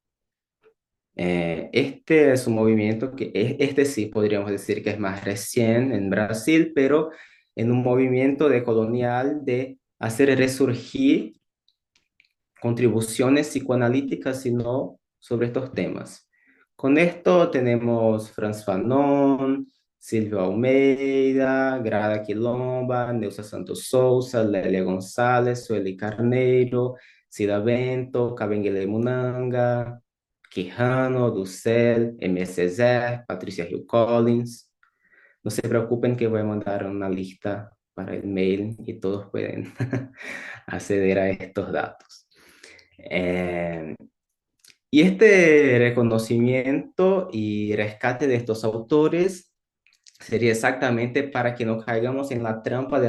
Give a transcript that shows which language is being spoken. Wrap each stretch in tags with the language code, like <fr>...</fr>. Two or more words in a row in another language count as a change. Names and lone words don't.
<es>Este es un movimiento que, este sí podríamos decir que es más recién en Brasil, pero en un movimiento decolonial de hacer resurgir contribuciones psicoanalíticas, sino sobre estos temas. Con esto tenemos Franz Fanon, Silvio Almeida, Grada Quilomba, Neuza Santos Souza, Lélia González, Sueli Carneiro, Cida Bento, Kabengele Munanga, Quijano, Dussel, M. César, Patricia Hill Collins. No se preocupen que voy a mandar una lista para el mail y todos pueden acceder a estos datos. Eh, y este reconocimiento y rescate de estos autores sería exactamente para que no caigamos en la trampa de</es>